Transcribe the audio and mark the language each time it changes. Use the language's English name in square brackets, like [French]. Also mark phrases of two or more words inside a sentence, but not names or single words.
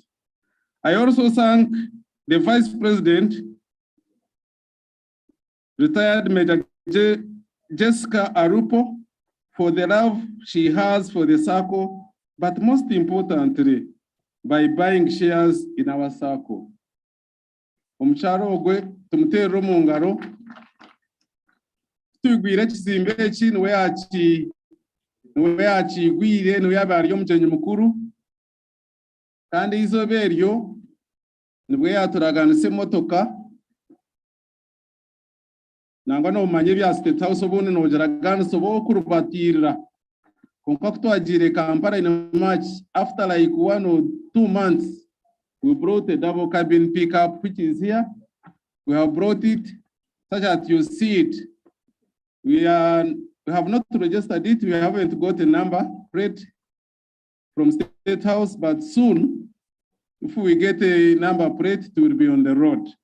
[English] I also thank the vice president, retired Major Jessica Arupo, for the love she has for the Sacco, but most importantly, by buying shares in our Sacco. [Nyankole] Omucharo ogwe tumutero mu ngaro tugwire kizimbe eki niwe yakigwire niwe yabari omugenyi mukuru kandi izobe eryo nibwe yaturaganisa emotoka nangwa nomanye bya State House obundi nogeraganisa obokurubatirira konka kutwagire Kampala [English] in March after like 1 or 2 months. We brought a double cabin pickup, which is here. We have brought it such that you see it. We have not registered it. We haven't got a number plate from State House, but soon, if we get a number plate, it will be on the road.